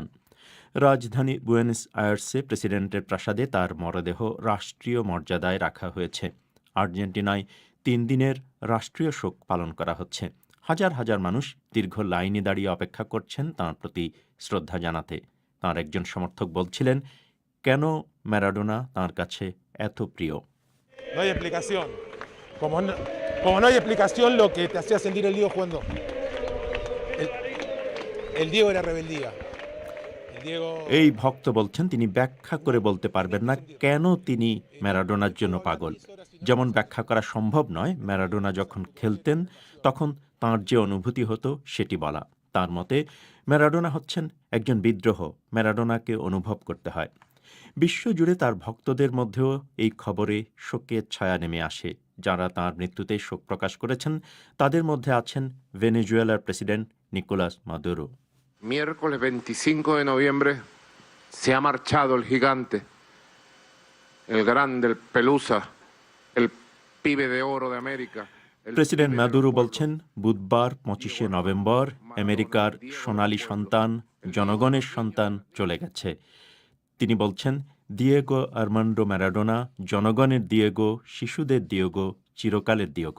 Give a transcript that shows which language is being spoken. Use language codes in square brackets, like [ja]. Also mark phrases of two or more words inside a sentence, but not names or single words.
[bn] রাজধানী বুয়েনোস আয়ার্সে প্রেসিডেন্টের প্রাসাদে তার মরদেহ রাষ্ট্রীয় মর্যাদায় রাখা হয়েছে। আর্জেন্টিনায় 3 দিনের রাষ্ট্রীয় শোক পালন করা হচ্ছে। হাজার হাজার মানুষ দীর্ঘ লাইনে দাঁড়িয়ে অপেক্ষা করছেন তাঁর প্রতি শ্রদ্ধা জানাতে। তাঁর একজন সমর্থক বলছিলেন, কেন ম্যারাডোনা তাঁর কাছে এত প্রিয়। [es] No hay explicación. Como no hay explicación lo que te hacía sentir el Diego jugando. El Diego era rebeldía. [bn] এই ভক্ত বলছেন তিনি ব্যাখ্যা করে বলতে পারবেন না কেন তিনি ম্যারাডোনার জন্য পাগল। যেমন ব্যাখ্যা করা সম্ভব নয় ম্যারাডোনা যখন খেলতেন তখন তাঁর যে অনুভূতি হতো সেটি বলা। তার মতে ম্যারাডোনা হচ্ছেন একজন বিদ্রোহ। ম্যারাডোনাকে অনুভব করতে হয়। বিশ্বজুড়ে তার ভক্তদের মধ্যেও এই খবরে শোকের ছায়া নেমে আসে। যারা তাঁর মৃত্যুতে শোক প্রকাশ করেছেন তাদের মধ্যে আছেন ভেনেজুয়েলার প্রেসিডেন্ট নিকোলাস মাদুরো। [es] Miércoles 25 de noviembre se ha marchado el gigante, el grande, el pelusa, el pibe de oro de América. [bn] প্রেসিডেন্ট মাদুরো বলছেন, বুধবার 25শে নভেম্বর আমেরিকার সোনালী সন্তান, জনগণের সন্তান চলে গেছে। তিনি বলছেন, দিয়েগো আর্মান্ডো ম্যারাডোনা জনগণের দিয়েগো, শিশুদের দিয়েগো, চিরকালের দিয়েগো।